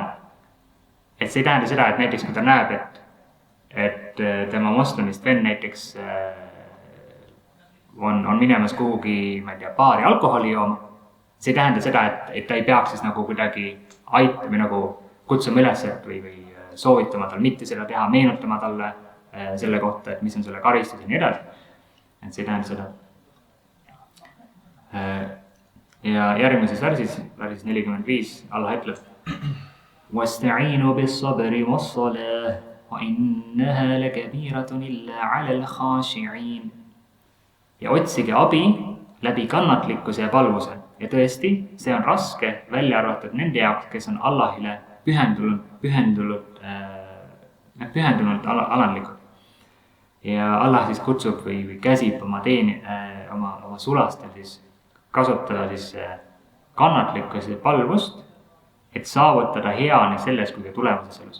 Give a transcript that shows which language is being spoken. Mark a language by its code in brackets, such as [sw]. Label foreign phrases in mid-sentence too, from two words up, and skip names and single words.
[et] Et see ei tähenda seda, et näiteks kui ta näeb, et tema moslemist venn näiteks on minemas kuhugi, ma ei tea, baari alkoholi jooma, see ei tähenda seda, et ta ei peaks siis nagu kuidagi või nagu kutsuma üles või soovitama tal mitte seda teha, meenutama talle selle kohta, et mis on selle karistus ja nii edasi. Et see ei tähenda seda. Ja järgmises värsis 45, Allah ütleb [ar] وَاسْتَعِينُوا بِالصَّبْرِ وَالصَّلَاةِ وَإِنَّهَا لَكَبِيرَةٌ إِلَّا عَلَى الْخَاشِعِينَ. [et] Ja otsige abi läbi kannatlikkuse ja palvuse. Ja tõesti, see on raske välja arvatud nende jaoks, kes on Allahile pühendunult alandlikud. Ja Allah siis kutsub või käsib oma sulastel siis kasutada siis kannatlikkuse ja palvust, et saavutada hea nii selles kui ka tulemuses elus.